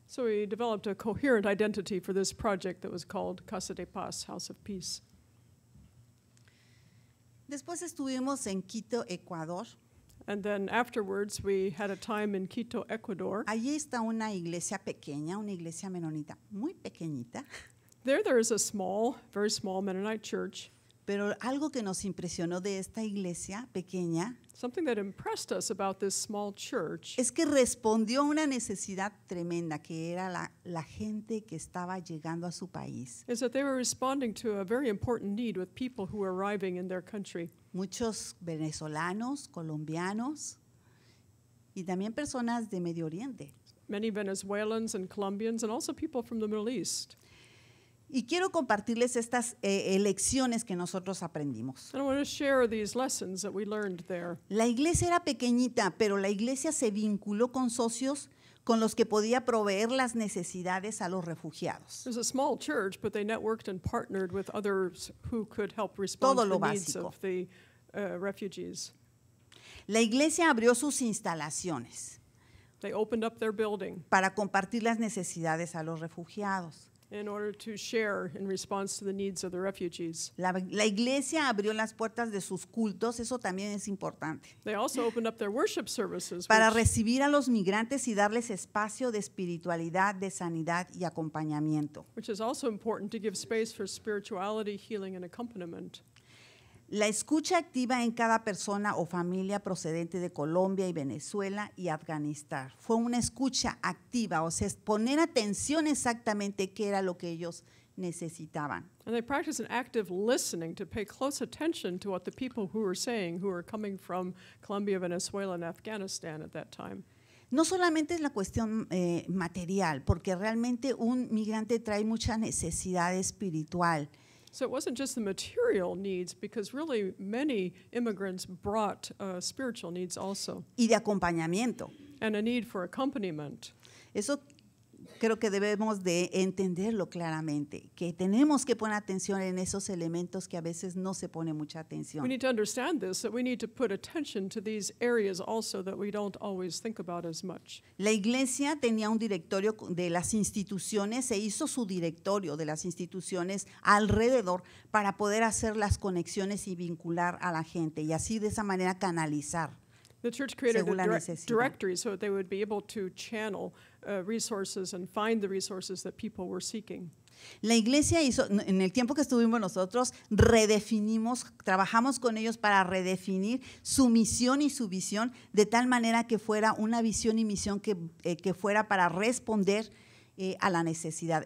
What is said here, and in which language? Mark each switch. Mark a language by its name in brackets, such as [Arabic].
[English] So we developed a coherent identity for this project that was called Casa de Paz, House of Peace. [Spanish] Después estuvimos en Quito, Ecuador. [English] And then afterwards, we had a time in Quito, Ecuador. [Spanish] Allí está una iglesia pequeña, una iglesia menonita muy pequeñita, [English] There is a small, very small Mennonite church. [Spanish] pero algo que nos impresionó de esta iglesia pequeña [English] Something that impressed us about this small church [Spanish] es que respondió a una necesidad tremenda, que era la gente que estaba llegando a su país. [English] is that they were responding to a very important need with people who were arriving in their country. [Spanish] Muchos venezolanos, colombianos y también personas de Medio Oriente. [English] Many Venezuelans and Colombians, and also people from the Middle East. [Spanish] Y quiero compartirles estas lecciones que nosotros aprendimos. [English] And I want to share these lessons that we learned there. [Spanish] La iglesia era pequeñita, pero la iglesia se vinculó con socios con los que podía proveer las necesidades a los refugiados. [English] It was a small church, but they networked and partnered with others who could help respond [Spanish] Todo [English] to [Spanish] lo [English] the needs [Spanish] básico. [English] of the refugees. [Spanish] La iglesia abrió sus instalaciones [English] They opened up their building [Spanish] para compartir las necesidades a los refugiados. [English] in order to share in response to the needs of the refugees. [Spanish] La iglesia abrió las puertas de sus cultos, eso también es importante, [English] They also opened up their worship services, [Spanish] para [English] which, [Spanish] recibir a los migrantes y darles espacio de espiritualidad, de sanidad y acompañamiento. [English] which is also important to give space for spirituality, healing, and accompaniment. [Spanish] La escucha activa en cada persona o familia procedente de Colombia y Venezuela y Afganistán. Fue una escucha activa, o sea, es poner atención exactamente qué era lo que ellos necesitaban. [English] And they practice an active listening to pay close attention to what the people who were saying, who were coming from Colombia, Venezuela, and Afghanistan at that time. [Spanish] No solamente es la cuestión material, porque realmente un migrante trae mucha necesidad espiritual. [English] So it wasn't just the material needs, because really many immigrants brought spiritual needs also, [Spanish] Y de acompañamiento. [English] and a need for accompaniment. [Spanish] Eso creo que debemos de entenderlo claramente, que tenemos que poner atención en esos elementos que a veces no se pone mucha [English] We [Spanish] atención. [English] need to understand this, that we need to put attention to these areas also that we don't always think about as much. [Spanish] La iglesia tenía un directorio de las instituciones, se hizo su directorio de las instituciones alrededor para poder hacer las conexiones y vincular a la gente y así de esa manera canalizar. [English] The church created [Spanish] Según la [English] a [Spanish] necesidad. [English] directory so that they would be able to channel resources and find the resources that people were seeking. [Spanish] La iglesia hizo, en el tiempo que estuvimos nosotros, redefinimos, trabajamos con ellos para redefinir su misión y su visión de tal manera que fuera una visión y misión que fuera para responder a la necesidad.